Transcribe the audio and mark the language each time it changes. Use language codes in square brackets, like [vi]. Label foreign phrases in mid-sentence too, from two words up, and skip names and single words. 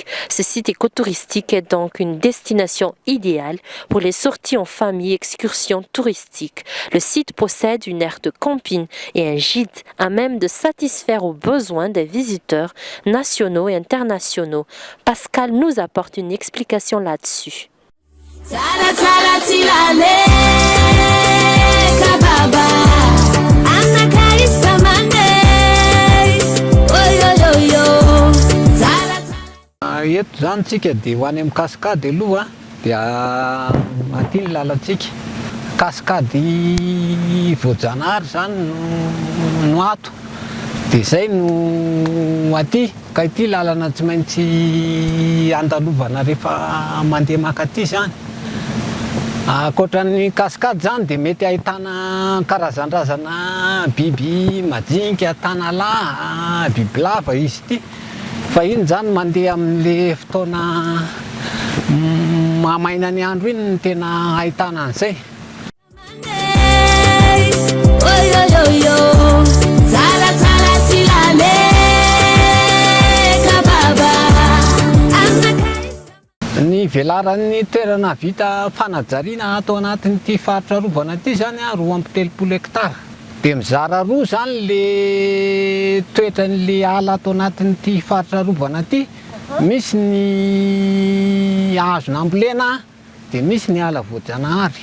[fr] Ce site écotouristique est donc une destination idéale pour les sorties en famille et excursions touristiques. Le site possède une aire de camping et un gîte à même de satisfaire aux besoins des visiteurs nationaux et internationaux. Pascal nous apporte une explication là-dessus. Tala tala tilale kababa anaka istamande oyoyoyo tala tala. [mg] Eto zany tsika dia ho any amin'ny kaskady aloha dia aty ny lalantsika. Kaskady Voajanahary zany no ato. Dia izay no aty, ka ity lalana tsy maintsy andalovana rehefa mandeha makaty zany. Ankoatran'ny kaskady zany dia mety ahitana karazan-drazana biby majinika, tanalahy, bibilava izy ity. Fa iny zany mandeha amin'le fotoana mamaina ny andro iny no tena ahitana an'izay. Oyoyoyo tala tala tilale kababa anaka. Ny velaran'ny toerana vita fanajariana atao anatin'ity faritra rovana ity zany 2.30 hectara. Dia mizara roa zany le toetran'le ala atao anatin'ity faritra rovana ity. Misy ny hazon'ambolena dia misy ny ala Voajanahary.